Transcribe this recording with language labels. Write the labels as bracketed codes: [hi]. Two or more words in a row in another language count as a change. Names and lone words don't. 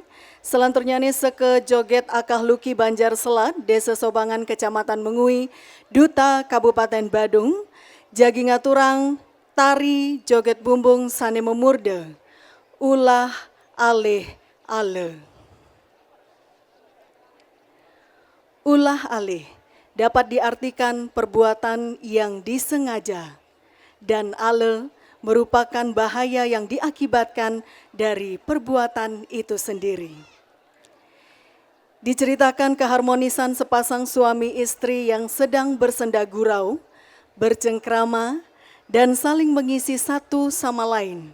[ban] Selanturnya nih seke joget akah luki Banjar Selat, Desa Sobangan, Kecamatan Mengui, Duta Kabupaten Badung, jagi ngaturang tari joget bumbung sane memurde, ulah alih ale. [id] Ulah alih dapat diartikan perbuatan yang disengaja, dan ale merupakan bahaya yang diakibatkan dari perbuatan itu sendiri. Diceritakan keharmonisan sepasang suami istri yang sedang bersenda gurau, bercengkrama, dan saling mengisi satu sama lain.